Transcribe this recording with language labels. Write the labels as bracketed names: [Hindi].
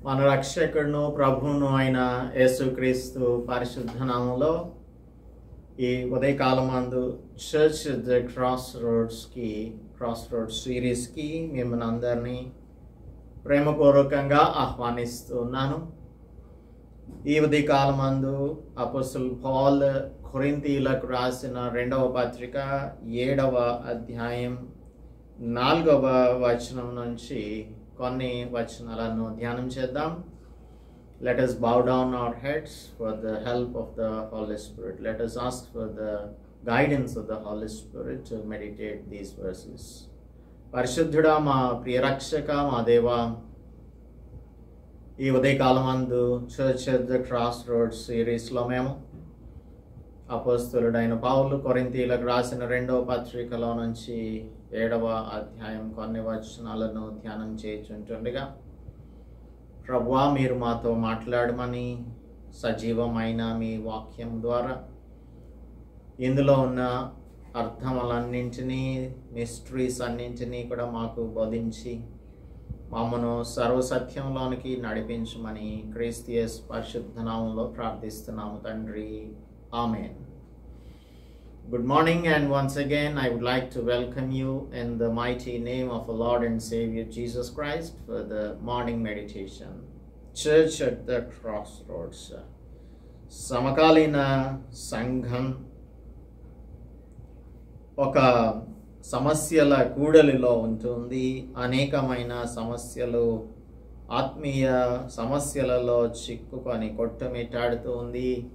[Telugu] రక్షకుడును ప్రభువును అయిన యేసుక్రీస్తు పరిశుద్ధ నామములో ఈ ఉదయకాలమందు చర్చ్ ద క్రాస్ రోడ్స్ సిరీస్కి మిమ్మల్ని అందరినీ ప్రేమపూర్వకంగా ఆహ్వానిస్తున్నాను. ఈ ఉదయకాలమందు అపోస్తలుడు పౌలు కొరింథీయులకు రాసిన 2వ పత్రిక 7వ అధ్యాయం 4వ వచనం నుంచి కొన్ని వచనాలను ధ్యానం చేద్దాం. [English] Let us bow down our heads for the help of the Holy Spirit. Let us ask for the guidance of the Holy Spirit to meditate these verses. [Telugu] పరిశుద్ధుడా, మా ప్రియరక్షక, మా దేవా, ఈ ఉదయకాలమందు church at the cross roads సిరీస్లో మేము అపోస్తలుడైన పౌలు కొరింథీయులకు రాసిన 2వ పత్రికలో నుంచి 7వ అధ్యాయం కొన్ని వచనాలను ధ్యానం చేయుచుంటుండగా, ప్రభువా, మీరు మాతో మాట్లాడమని సజీవమైన మీ వాక్యం ద్వారా ఇందులో ఉన్న అర్థములన్నింటినీ, మిస్టరీస్ అన్నింటినీ కూడా మాకు బోధించి మమ్మను సర్వసత్యంలోనికి నడిపించమని క్రీస్తు యేసు పరిశుద్ధ నామములో ప్రార్థిస్తున్నాము తండ్రి. ఆమేన్. [English] Good morning, and once again I would like to welcome you in the mighty name of our Lord and Savior Jesus Christ for the morning meditation. Church at the Crossroads. [Telugu] సమకాలీన సంఘం ఒక సమస్యల కూడలిలో ఉంటుంది. అనేకమైన సమస్యలు, ఆత్మీయ సమస్యలలో చిక్కుకొని కొట్టుమిట్టాడుతూ ఉంది.